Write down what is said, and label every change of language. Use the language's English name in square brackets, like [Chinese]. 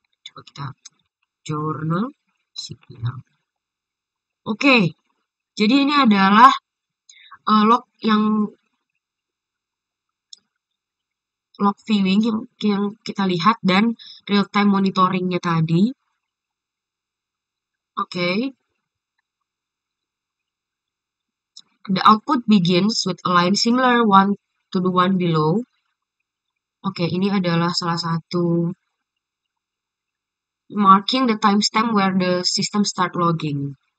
[Indonesian] Coba kita jurnal CPL. Oke, jadi ini adalah log log viewing yang kita lihat dan real-time monitoringnya tadi. [English] Oke, the output begins with a line similar one to the one below. [Indonesian] Oke, ini adalah salah satu [English] marking the timestamp where the system start logging.